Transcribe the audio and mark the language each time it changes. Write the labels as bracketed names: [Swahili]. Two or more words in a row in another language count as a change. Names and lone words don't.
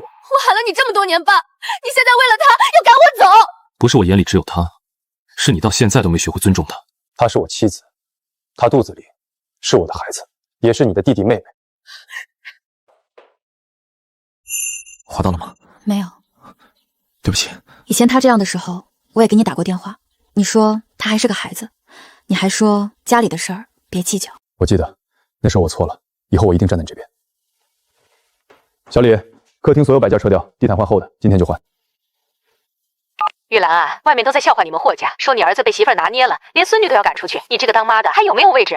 [Chinese] 我喊了你這麼多年爸，你現在為了他要趕我走？不是我眼裡只有他，是你到現在都沒學會尊重他。她是我妻子，她肚子裡是我的孩子，也是你的弟弟妹妹。劃到了嗎？沒有。對不起。以前他這樣的時候，我也給你打過電話，你說他還是個孩子，你還說家裡的事兒別計較。我記得，那時候我錯了，以後我一定站在你這邊。小李，客廳所有擺件撤掉，地毯換厚的，今天就換。玉蘭啊，外面都在笑話你們霍家，說你兒子被媳婦兒拿捏了，連孫女都要趕出去，你這個當媽的還有沒有位置啊？